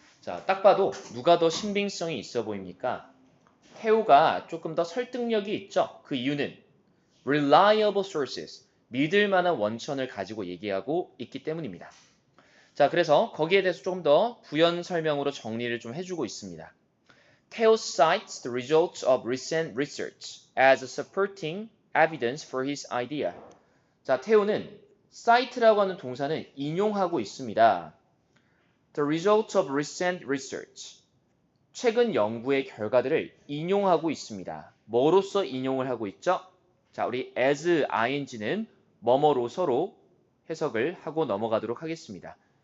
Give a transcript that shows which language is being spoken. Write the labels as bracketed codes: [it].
[ko] 자, 딱 봐도 누가 더 신빙성이 있어 보입니까? 태호가 조금 더 설득력이 있죠. 그 이유는 [en] reliable sources, [ko] 믿을 만한 원천을 가지고 얘기하고 있기 때문입니다. 자, 그래서 거기에 대해서 조금 더 부연 설명으로 정리를 좀 해주고 있습니다. [en] Theo cites the results of recent research as supporting evidence for his idea. [ko] 자, 태호는 cite라고 하는 동사는 인용하고 있습니다. [en] The results of recent research, [ko] 최근 연구의 결과들을 인용하고 있습니다. 뭐로써 인용을 하고 있죠? 자, 우리 as ing는 뭐뭐로서로 해석을 하고 넘어가도록 하겠습니다.